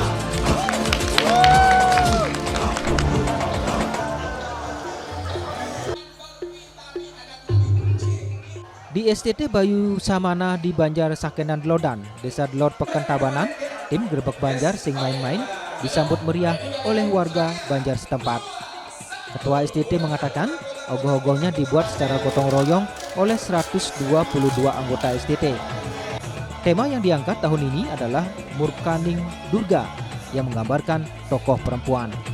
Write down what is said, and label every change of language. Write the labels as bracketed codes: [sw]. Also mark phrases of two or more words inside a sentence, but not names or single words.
[id] Di STT Bayu Samana di Banjar Sakenan Lodan, Desa Delot Peken Tabanan, tim Grebeg Banjar sing main-main disambut meriah oleh warga Banjar setempat. Ketua STT mengatakan ogoh-ogohnya dibuat secara gotong royong oleh 122 anggota STT. Tema yang diangkat tahun ini adalah Murkaning Durga yang menggambarkan tokoh perempuan.